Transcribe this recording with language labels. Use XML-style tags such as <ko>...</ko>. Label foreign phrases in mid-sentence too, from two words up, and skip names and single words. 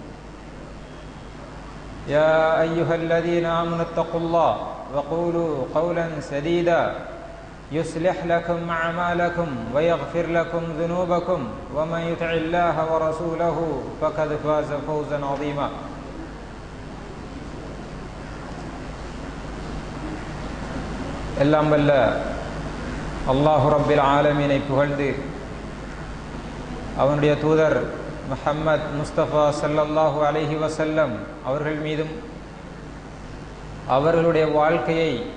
<ar>يا أيها الذين آمنوا اتقوا الله وقولوا قولا سديدا يصلح لكم أعمالكم ويغفر لكم ذنوبكم ومن يطع الله ورسوله فقد فاز فوزا عظيما.</ar> <ta>எல்லாம் வல்ல அல்லாஹ்</ta> <ar>رب العالمين</ar> <ta>புகழ்ந்து அவனுடைய தூதர் முஹம்மத் முஸ்தபா</ta> <ar>صلى الله عليه وسلم</ar> <ta>அவர்கள் மீதும் அவர்களுடைய வாழ்க்கையை</ta>